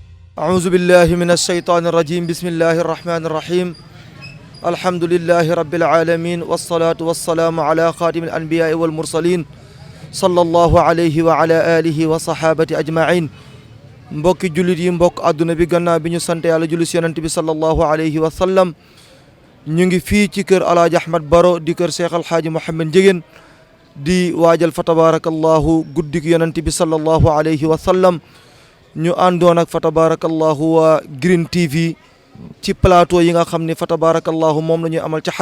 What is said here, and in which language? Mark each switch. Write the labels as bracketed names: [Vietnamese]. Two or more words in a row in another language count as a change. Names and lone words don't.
[Arabic] أعوذ بالله من الشيطان الرجيم بسم الله الرحمن الرحيم الحمد لله رب العالمين والصلاة والسلام على خاتم الأنبياء والمرسلين صلى الله عليه وعلى آله وصحابة أجمعين [Wolof] mbokki jullit yi mbokk àdduna bi gannaaw bi ñu sant yàlla julli si yonent bi [Arabic] صلى الله عليه وسلم [Wolof] ñu ngi fii ci kër Alaaji Ahmad Baro di kër Cheikh Alhaaji Mouhamed Ndiéguène di waajal fa tabarakallahu guddik yonent bi [Arabic] صلى الله عليه وسلم [Wolof] ñu àndoon ak fa tabarakallahu waa Green TV ci plateau yi nga xam ne fa tabarakallahu moom la ñuy amal ci